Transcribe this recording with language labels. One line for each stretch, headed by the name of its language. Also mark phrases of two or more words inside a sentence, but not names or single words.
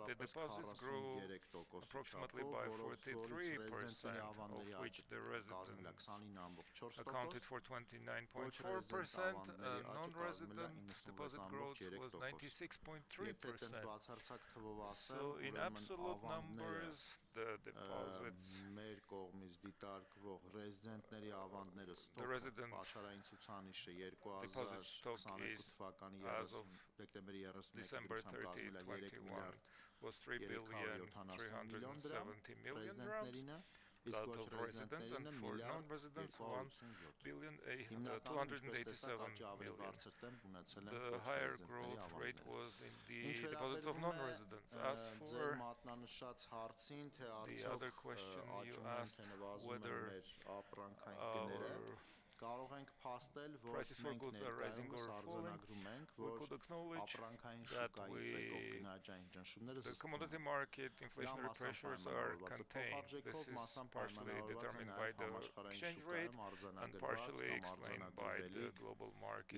English: The deposits grew approximately by 43%, of which the residents accounted for 29.4%, and non-resident deposit growth was 96.3%. So in absolute numbers, the deposits.
Armenian: Մեր կողմից դիտարկվող ռեզիդենտների ավանդները ստոկը աշխարհային ցուցանիշը 2022 թվականի դեկտեմբերի 31-ին կազմել է 3 միլիարդ
English: was 3,370 million drams. That of residents, and for non-residents 1,287 million. The higher growth rate was in the deposits of non-residents. As for the other question you asked, whether
Armenian: Կարող ենք փաստել, որ
English: prices for
Armenian: մենք
English: goods are rising or falling. We could acknowledge that the commodity market inflationary pressures are contained. This is partially determined by the exchange rate and partially explained by the global market.